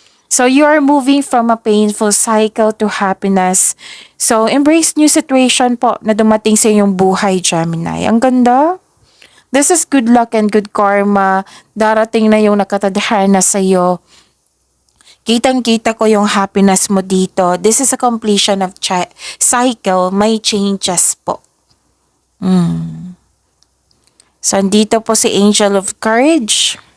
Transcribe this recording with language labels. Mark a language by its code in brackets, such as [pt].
[en] So you are moving from a painful cycle to happiness. So embrace new situation [tl] po na dumating sa iyong buhay, Gemini. Ang ganda. [en] This is good luck and good karma. [tl] Darating na yung nakatadhana sa iyo. Kitang-kita ko yung happiness mo dito. [en] This is a completion of cycle. [tl] May changes po. So, dito po si Angel of Courage.